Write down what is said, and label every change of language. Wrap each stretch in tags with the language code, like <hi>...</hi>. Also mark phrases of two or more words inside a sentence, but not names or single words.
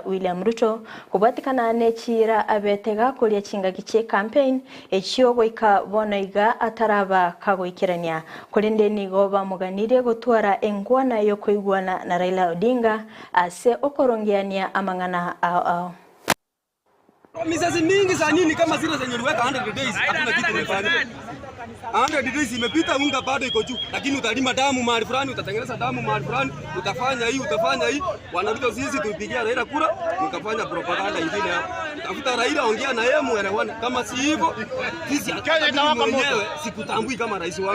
<guz>William Ruto kubwatikana nechira abetega kulia chinga giche campaign echio goika bonoiga ataraba kagoikirania kulinde nigo bamuganire gutwara engwana yo koigwana na Raila Odinga ase okorongiania amangana</guz> <sw>Mizazi mingi za nini kama zile zenye uliweka 100 days hakuna kitu kimefanya. 100 days imepita unga bado iko juu lakini utalima damu mahali fulani utatengeneza damu mahali fulani utafanya hii wanarudi sisi tuipigia Raila kura ukafanya propaganda nyingine hapo. Tafuta Raila ongea na yeye muelewane kama si hivyo sisi mwenyewe sikutambui kama rais wangu.</sw>